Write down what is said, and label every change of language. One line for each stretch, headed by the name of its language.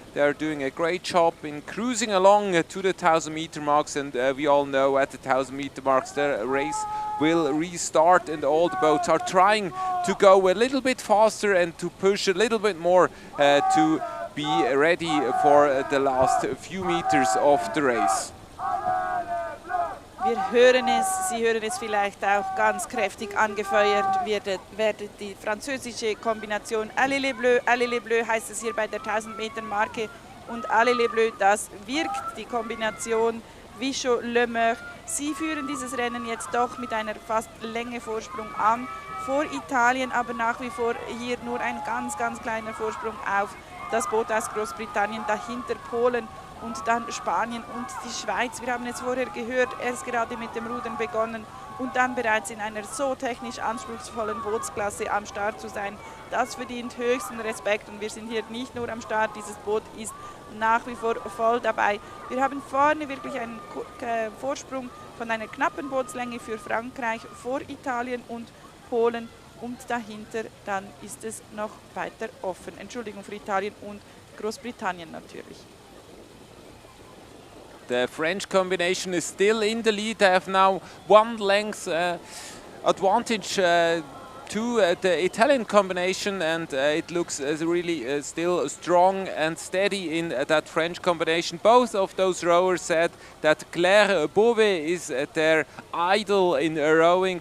English: They are doing a great job in cruising along to the 1,000-meter marks, and we all know at the 1,000-meter marks the race will restart, and all the boats are trying to go a little bit faster and to push a little bit more to be ready for the last few meters of the race.
German: Wir hören es, Sie hören es vielleicht auch ganz kräftig angefeuert, wird die französische Kombination
French: Allez les Bleus
German: heißt es hier bei der 1000-Meter-Marke, und Allez les Bleus, das wirkt, die Kombination Vichot-Lemeur. Sie führen dieses Rennen jetzt doch mit einer fast Länge Vorsprung an, vor Italien, aber nach wie vor hier nur ein ganz kleiner Vorsprung auf das Boot aus Großbritannien, dahinter Polen und dann Spanien und die Schweiz. Wir haben es vorher gehört, erst gerade mit dem Rudern begonnen und dann bereits in einer so technisch anspruchsvollen Bootsklasse am Start zu sein. Das verdient höchsten Respekt, und wir sind hier nicht nur am Start, dieses Boot ist nach wie vor voll dabei. Wir haben vorne wirklich einen Vorsprung von einer knappen Bootslänge für Frankreich vor Italien und Polen, und dahinter dann ist es noch weiter offen. Entschuldigung für Italien und Großbritannien natürlich.
English: The French combination is still in the lead. They have now 1 length advantage to the Italian combination, and it looks really still strong and steady in that French combination. Both of those rowers said that Claire Beauvais is their idol in rowing.